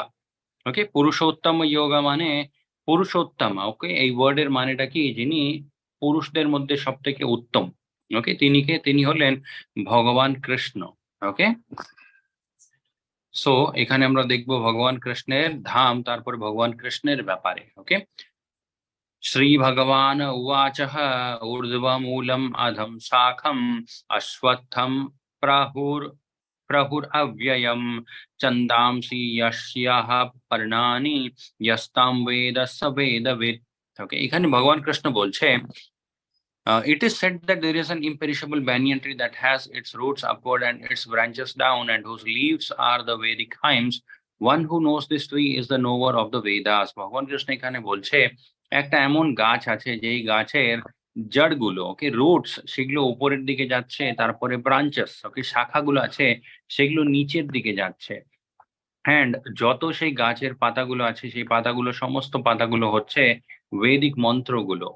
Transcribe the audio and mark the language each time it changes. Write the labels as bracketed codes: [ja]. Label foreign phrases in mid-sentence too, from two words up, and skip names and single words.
[bn] ওকে, পুরুষোত্তম যোগা মানে পুরুষোত্তম। ওকে, এই ওয়ার্ডের মানেটা কি? যিনি পুরুষদের মধ্যে সব থেকে উত্তম। ওকে, তিনি হলেন ভগবান কৃষ্ণ। [en] okay, so [bn] এখানে আমরা দেখব ভগবান কৃষ্ণের ধাম, তারপর ভগবান কৃষ্ণের ব্যাপারে। ওকে, [sa] श्री भगवान उवाच ऊर्ध्वमूलम् अधम शाखम् अश्वत्थं प्रहुरव्ययम् छन्दांसि यस्याः पर्णानि यस्तां वेद स वेदवित्। [en] ओके, [bn] এখানে ভগবান কৃষ্ণ বলছে [en] it is said that there is an imperishable banyan tree that has its roots upward and its branches down, and whose leaves are the Vedic hymns. One who knows this tree is the knower of the Vedas. [bn] ভগবান কৃষ্ণ এখানে বলছে একটা এমন গাছ আছে যেই গাছের জড়গুলো, [en] okay, roots, [bn] সেগুলো উপরের দিকে যাচ্ছে, তারপরে [en] branches, okay, [bn] শাখাগুলো আছে সেগুলো নিচের দিকে যাচ্ছে। অ্যান্ড যত সেই গাছের পাতাগুলো আছে সেই পাতাগুলো, সমস্ত পাতাগুলো হচ্ছে বৈদিক মন্ত্রগুলো।